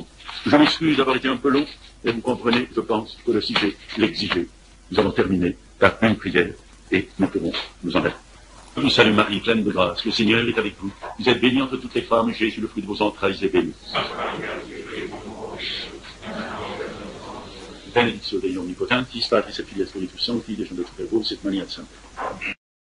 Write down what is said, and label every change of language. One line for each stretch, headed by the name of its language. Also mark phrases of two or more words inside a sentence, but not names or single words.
French: Je m'excuse d'avoir été un peu long, et vous comprenez, je pense, que le sujet l'exigeait. Nous avons terminé par une prière et nous pourrons nous en aller. Je vous salue Marie, pleine de grâce. Le Seigneur est avec vous. Vous êtes bénie entre toutes les femmes, Jésus, le fruit de vos entrailles, est béni.
Latin: Benedictio Dei omnipotentis, Patris et Filius Spiritus Sancti, descendat super vos, et maniat sancta.